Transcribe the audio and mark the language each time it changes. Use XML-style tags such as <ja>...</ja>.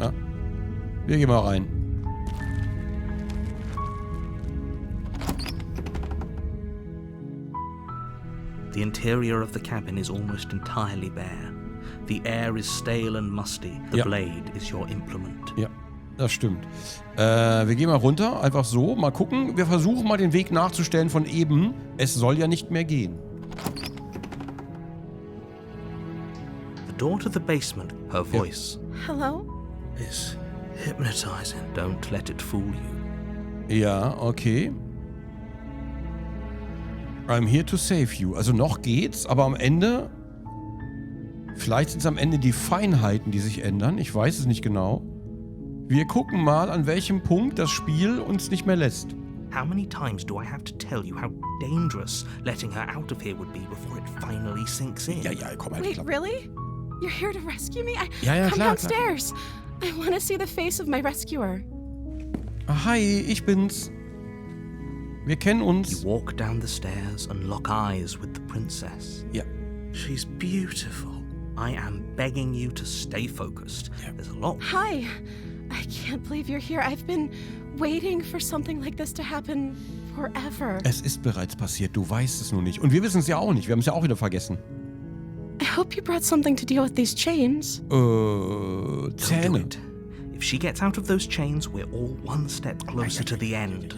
<de>Ja. Wir gehen mal rein.</de> <en>The interior of the cabin is almost entirely bare. The air is stale and musty. The blade is your implement.</en> <de>Ja, das stimmt. Wir gehen mal runter, einfach so. Mal gucken. Wir versuchen mal den Weg nachzustellen von eben. Es soll ja nicht mehr gehen.</de> <en>The door to the basement, her voice. Hello? Is hypnotizing. Don't let it fool you.</en> <de>Ja, okay.</de> <en>I'm here to save you.</en> <de>Also noch geht's, aber am Ende... Vielleicht sind es am Ende die Feinheiten, die sich ändern. Ich weiß es nicht genau. Wir gucken mal, an welchem Punkt das Spiel uns nicht mehr lässt.</de> <en>How many times do I have to tell you how dangerous letting her out of here would be before it finally sinks in?</en> <de>Ja, komm halt.</de> <en>Wait, really? You're here to rescue me?</en> <de>Ja,</de> <en>come</en> <de>klar,</de> <en>downstairs. I want to see the face of my rescuer.</en> <de>Hi, ich bin's. Wir kennen uns.</de> <en>You walk down the stairs and lock eyes with the princess.</en> <de>Ja.</de> <en>She's beautiful. I am begging you to stay focused. Yeah. There's a lot. Hi. I can't believe you're here. I've been waiting for something like this to happen forever.</en> <de>Es ist bereits passiert, du weißt es nur nicht. Und wir wissen es ja auch nicht, wir haben es ja auch wieder vergessen.</de> <en>I hope you brought something to deal with these chains. Don't do</en> <de>Zähne.</de> <en>it. If she gets out of those chains, we're all one step closer to the end.</en>